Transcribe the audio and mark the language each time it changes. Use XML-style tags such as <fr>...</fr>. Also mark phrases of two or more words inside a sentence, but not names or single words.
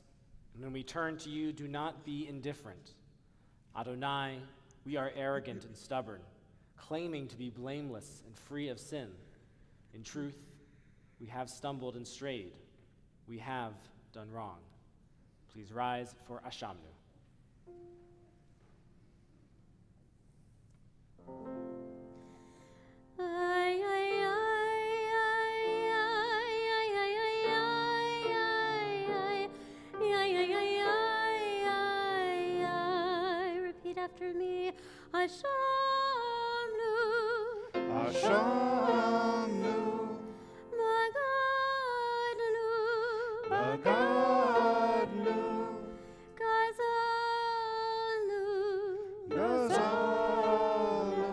<en>And when we turn to you, do not be indifferent. Adonai, we are arrogant and stubborn, claiming to be blameless and free of sin. In truth, we have stumbled and strayed. We have done wrong. Please rise for Ashamnu. Ay, ay, ay, ay, ay, ay, ay, ay. Repeat after me. Ashamnu, Ashamnu, Magadnu, Magadnu, Gazalnu, Gazalnu,</en>